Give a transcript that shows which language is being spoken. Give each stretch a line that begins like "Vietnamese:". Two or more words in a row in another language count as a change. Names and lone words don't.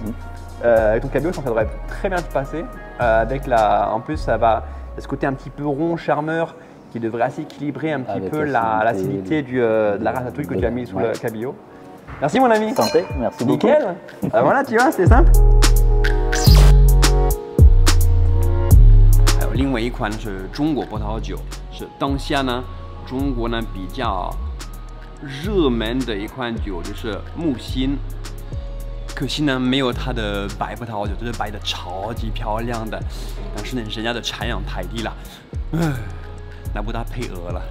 French: Avec ton cabillaud, je pense que ça devrait très bien te passer. En plus, ça va ce côté un petit peu rond, charmeur, qui devrait assez équilibrer un petit peu l'acidité de la ratatouille que tu as mis sous le cabillaud. Merci mon ami. Santé, merci beaucoup. Nickel. Voilà, tu vois, c'est simple.
Chinese: 还有另外一款是中国葡萄酒，是当下呢中国呢比较热门的一款酒，就是木心。可惜呢没有它的白葡萄酒，这是白的超级漂亮的，但是呢人家的产量太低了，拿不到配额了。